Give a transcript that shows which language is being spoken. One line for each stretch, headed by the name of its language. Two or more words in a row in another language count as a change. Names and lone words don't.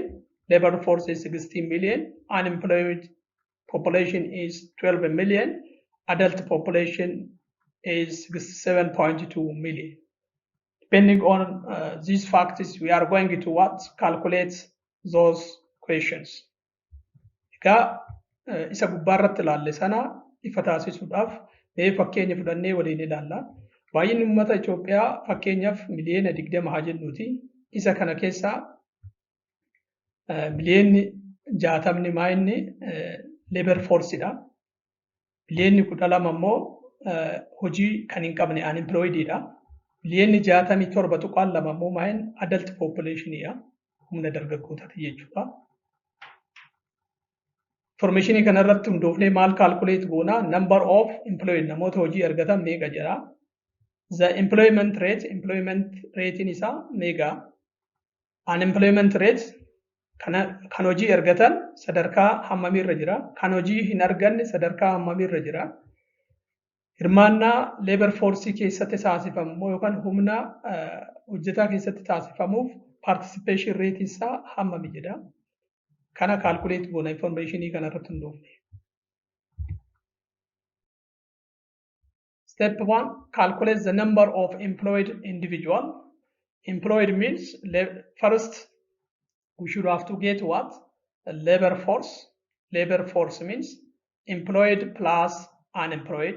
English: Labor force is 60 million. Unemployed population is 12 million. Adult population is 67.2 million. Depending on these factors, we are going to calculate those questions.
Oromo: Isa gubbaarratti ilaalle sana ifa taasisuudhaaf mee fakkeenya fudhannee waliin ilaalla. Baay'inni uummata Itoophiyaa fakkeenyaaf miliyoona 20 haa jennuuti. Isa kana keessaa miliyoonni 60 maayinni
English: labor forceidha.
Oromo: Miliyoonni 12 immoo hojii kan hin qabne unemployedidha. Miliyoonni 67 tuqaan lama immoo maayin
English: adult populationidha.
Oromo: Humna dargaggootaati jechuudha. Information kanarratti hundoofnee maal calculate goona?
English: Number of employed
Oromo: namoota hojii argatan meeqa jedha.
English: The employment rate in
Oromo: isa meeqa.
English: Unemployment rate
Oromo: kan hojii argatan sadarkaa hammamirra jira. Kan hojii hin arganne sadarkaa hammamirra jira. Hirmaannaa
English: labor force
Oromo: keessatti taasifamu yookaan humna hojjetaa keessatti taasifamuuf
English: participation rate
Oromo: isaa hammami jedha. Kana calculate goona information kanarratti hundoofne.
English: Step 1, calculate the number of employed individual. Employed means first we should have to get what? Labor force. Labor force means employed plus unemployed.